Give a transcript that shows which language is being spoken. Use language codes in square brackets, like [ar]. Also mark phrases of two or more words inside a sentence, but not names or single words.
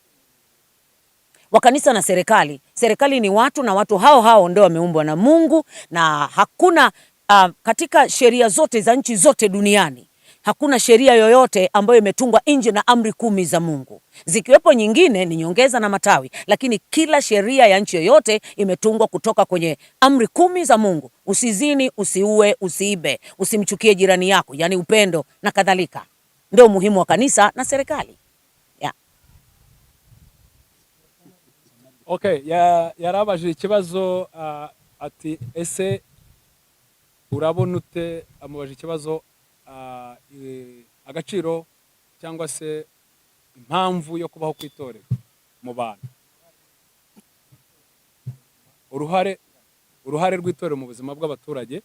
[sw] Wa kanisa na serikali ni watu, na watu hao ndio wameumbwa na Mungu, na hakuna katika sheria zote za nchi zote duniani hakuna sheria yoyote ambayo imetungwa nje na amri 10 za Mungu. Zikiwepo nyingine ni nyongeza na matawi, lakini kila sheria ya nchi yoyote imetungwa kutoka kwenye amri 10 za Mungu. Usizini, usiue, usiibe, usimchukie jirani yako, yani upendo na kadhalika. Ndio muhimu wa kanisa na serikali. [rw] Okay, yarabaje ikibazo ati ese urabona ute, amubaje ikibazo agaciro cyangwa se impamvu yo kubaho kwitorera mu bantu, uruhare rw'itorero mu buzima bw'abaturage.